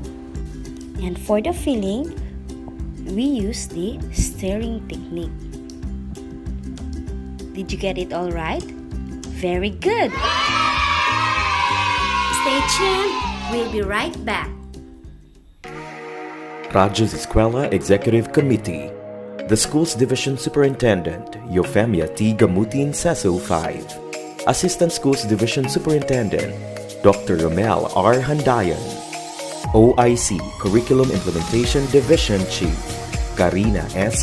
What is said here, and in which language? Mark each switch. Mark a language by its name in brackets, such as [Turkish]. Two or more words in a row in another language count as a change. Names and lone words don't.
[English] And for the filling, we use the stirring technique. Did you get it all right? Very good! Stay tuned. We'll be right back. Radyo Z-eskwela Executive Committee, the Schools Division Superintendent, Eufemia T. Gamutin, CESO 5, Assistant Schools Division Superintendent, Dr. Romel R. Handayan, OIC Curriculum Implementation Division Chief, Karina S.